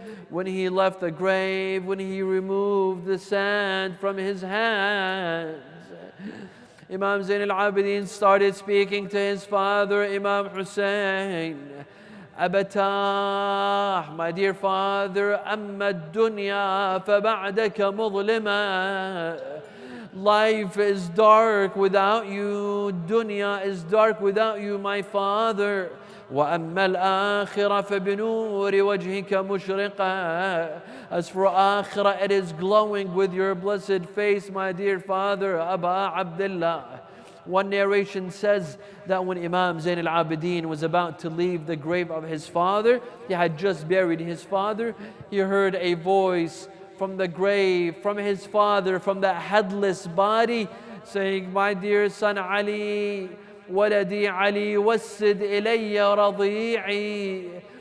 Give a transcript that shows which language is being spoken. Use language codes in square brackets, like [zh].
[en] When he left the grave, when he removed the sand from his hands, Imam Zayn al-Abidin started speaking to his father, Imam Hussein. [ar] Abatah, [en] my dear father, [ar] amma dunya fa ba'daka mudlima. [en] Life is dark without you. Dunya is dark without you, my father. [ar] وأما الآخرة فبنور وجهك مشرقة. [en] As for Akhirah, it is glowing with your blessed face, my dear father, Aba Abdullah. One narration says that when Imam Zain al-Abidin was about to leave the grave of his father, he had just buried his father, he heard a voice from the grave, from his father, from that headless body, saying, "My dear son Ali, [ar] waladi Ali, wassid ilayya radi'i."